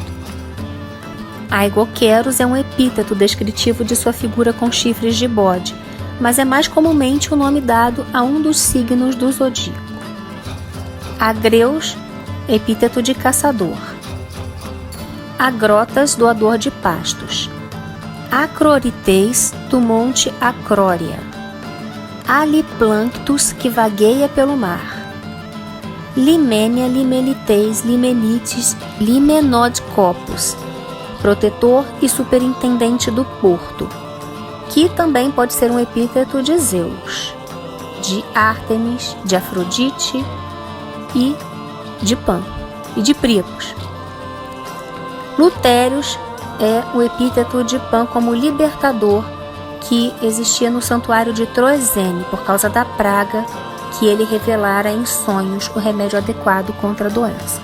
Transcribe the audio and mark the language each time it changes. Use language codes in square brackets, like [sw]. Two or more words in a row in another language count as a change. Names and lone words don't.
[pt] Aigoqueros é um epíteto descritivo de sua figura com chifres de bode, mas é mais comumente o nome dado a um dos signos do zodíaco. Agreus, epíteto de caçador. Agrotas, doador de pastos. Acroriteis do monte Acrória, Aliplanctus que vagueia pelo mar, Limenia limeliteis limenites limenodcopus, protetor e superintendente do porto, que também pode ser um epíteto de Zeus, de Ártemis, de Afrodite e de Pan e de Priapos. Lutérios é o epíteto de Pan como libertador que existia no santuário de Troezene por causa da praga que ele revelara em sonhos o remédio adequado contra a doença.